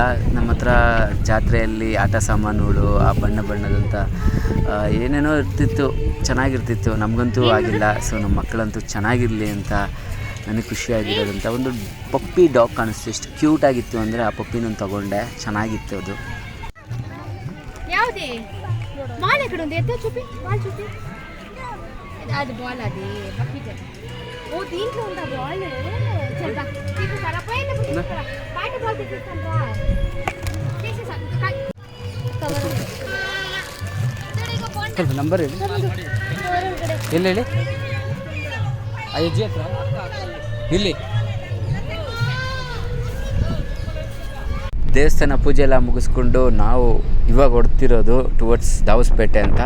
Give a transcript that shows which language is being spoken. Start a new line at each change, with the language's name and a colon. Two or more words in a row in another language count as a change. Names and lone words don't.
Kannada: ನಮ್ಮ ಹತ್ರ ಜಾತ್ರೆಯಲ್ಲಿ ಆಟ ಸಾಮಾನುಗಳು, ಆ ಬಣ್ಣ ಬಣ್ಣದಂಥ ಏನೇನೋ ಇರ್ತಿತ್ತು, ಚೆನ್ನಾಗಿರ್ತಿತ್ತು. ನಮಗಂತೂ ಆಗಿಲ್ಲ. ಸೊ ನಮ್ಮ ಮಕ್ಕಳಂತೂ ಚೆನ್ನಾಗಿರಲಿ ಅಂತ ನನಗೆ ಖುಷಿಯಾಗಿರೋದಂಥ ಒಂದು
English: puppy dog
Kannada: ಕಾಣಿಸ್ತು. ಎಷ್ಟು ಕ್ಯೂಟಾಗಿತ್ತು ಅಂದರೆ ಆ ಪಪ್ಪಿನೊಂದು ತೊಗೊಂಡೆ, ಚೆನ್ನಾಗಿತ್ತು ಅದು.
Telugu: ಯಾವುದೇ బాల్ ఎక్కడ ఉంది? ఎత్తే చూపి, బాల్ చూపి. అది బాల్, అది బకెట్. ఓ దీంట్లో ఉందా బాల్? చల్దా తీసుకురా, పోయింది తీసుకురా. బయట బాల్ తీసుకుని రా. తీసేసా కవర్
Kannada: ಸ್ವಲ್ಪ ನಂಬರ್ ಹೇಳಿ. ಎಲ್ಲಿ ಹೇಳಿ? ಅಜ್ಜಿ ಹತ್ರ ಇಲ್ಲಿ. ದೇವಸ್ಥಾನ ಪೂಜೆ ಎಲ್ಲ ಮುಗಿಸ್ಕೊಂಡು ನಾವು ಇವಾಗ ಹೊಡ್ತಿರೋದು ಟುವರ್ಡ್ಸ್ ದಾವಸ್ಪೇಟೆ ಅಂತ.